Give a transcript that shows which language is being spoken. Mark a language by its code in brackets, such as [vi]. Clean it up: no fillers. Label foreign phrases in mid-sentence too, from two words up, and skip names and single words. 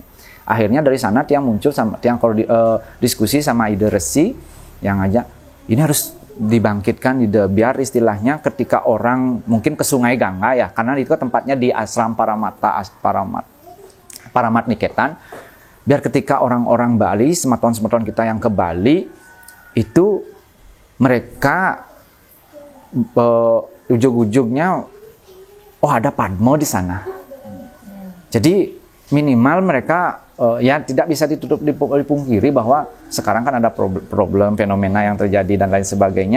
[id] Akhirnya dari sana Tiang muncul sama Tiang diskusi sama Ide Resi yang ngajak ini harus dibangkitkan ide biar istilahnya ketika orang mungkin ke Sungai Gangga ya, karena itu tempatnya di Asram Paramat Niketan, biar ketika orang-orang Bali, semeton-semeton kita yang ke Bali itu mereka ujung-ujungnya ada Padma di sana. Jadi minimal mereka ya tidak bisa ditutup dipungkiri bahwa sekarang kan ada problem fenomena yang terjadi dan lain sebagainya.